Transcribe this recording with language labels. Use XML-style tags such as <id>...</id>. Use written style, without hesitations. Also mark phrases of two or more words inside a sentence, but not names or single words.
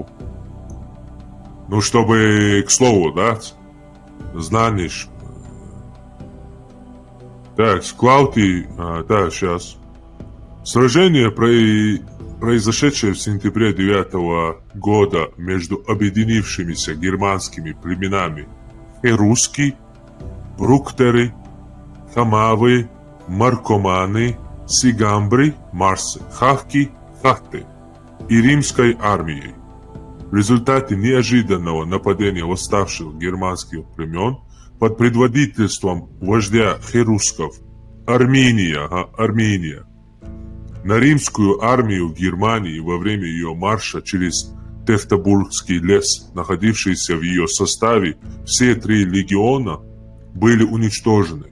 <ru>Ну, чтобы, к слову, да, знаешь. Так, Клаудий, да, сейчас. Сражение, произошедшее в сентябре 9 года между объединившимися германскими племенами Херуски, Бруктеры, Хамавы, Маркоманы, Сигамбры, Марсы, Хавки, Хатты и римской армией. В результате неожиданного нападения восставших германских племен под предводительством вождя херусков Армения на римскую армию в Германии во время ее марша через Тевтобургский лес, находившийся в ее составе, все 3 легиона были уничтожены.</ru>